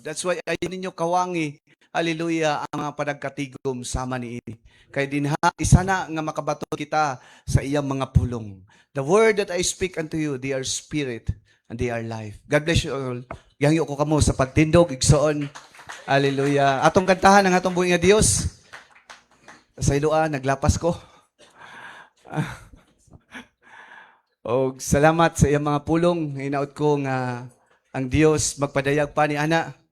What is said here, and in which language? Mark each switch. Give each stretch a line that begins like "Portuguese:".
English: That's why
Cebuano: ay ninyo kawangi, hallelujah, ang mga padagkatigom sama ni ini. Kay dinha, isa na nga makabato kita sa iyang mga pulong.
English: The word that I speak unto you, they are spirit and they are life. God bless you all.
Cebuano: Gihangyo ko kamo sa pagtindog, igsoon. Hallelujah. Atong kantahan ang atong buhi nga Dios. Sa iloa, naglapas ko. O salamat sa iyang mga pulong. Hinaut ko nga ang Dios magpadayag pa ni ana.